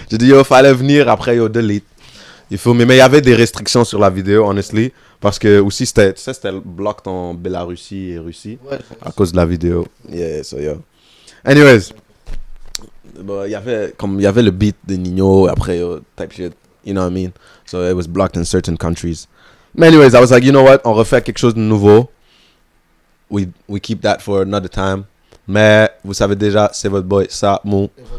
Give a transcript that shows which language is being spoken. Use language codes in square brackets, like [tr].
[fr] J'ai dit, yo, fallait venir. Après, yo, delete. Il faut, mais il y avait des restrictions sur la vidéo, honestly. Parce que aussi, c'était blocked en Bélarussie et Russie. À cause de la vidéo. [en] Yeah, so yo. Anyways. [fr] Il y avait le beat de Nino. [en] Après, yo, type shit. You know what I mean? So it was blocked in certain countries. But anyways, I was like, you know what? [fr] On refait quelque chose de nouveau. [en] We keep that for another time. [fr] Mais vous savez déjà, c'est votre boy Samu.